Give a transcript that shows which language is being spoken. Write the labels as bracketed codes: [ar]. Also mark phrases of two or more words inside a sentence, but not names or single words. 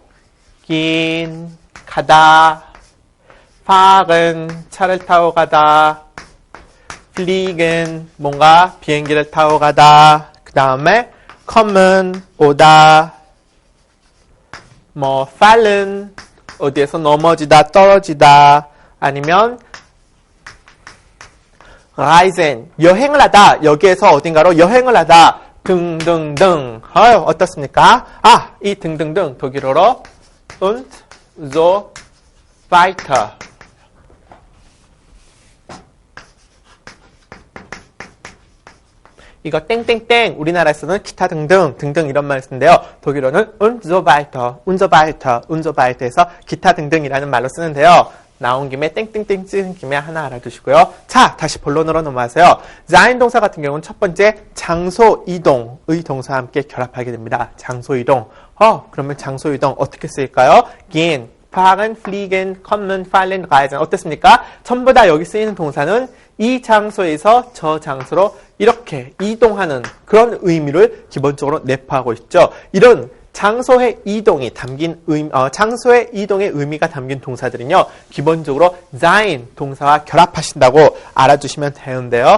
[ko] gehen, 가다, fahren, 차를 타고 가다, fliegen, 뭔가 비행기를 타고 가다, 그 다음에 kommen, 오다, 뭐 fallen, 어디에서 넘어지다, 떨어지다, 아니면 reisen, 여행을 하다, 여기에서 어딘가로 여행을 하다, 등등등. 어떻습니까? 아, 이 등등등 독일어로 [de] und so weiter. [ko] 이거 땡땡땡 우리나라에서는 기타 등등 등등 이런 말을 쓰는데요. 독일어는 [de] und so weiter, und so weiter, und so weiter에서 [ko] 기타 등등이라는 말로 쓰는데요. 나온 김에 땡땡땡 쓰는 김에 하나 알아두시고요. 자, 다시 본론으로 넘어가세요. sein 동사 같은 경우는 첫 번째 장소 이동의 동사와 함께 결합하게 됩니다. 장소 이동. 그러면 장소 이동 어떻게 쓰일까요? [de] gehen, fahren, fliegen, kommen, fallen, reisen. [ko] 어떻습니까? 전부 다 여기 쓰이는 동사는 이 장소에서 저 장소로 이렇게 이동하는 그런 의미를 기본적으로 내포하고 있죠. 이런 장소의 이동이 담긴 장소의 이동의 의미가 담긴 동사들은요, 기본적으로 sein 동사와 결합하신다고 알아주시면 되는데요.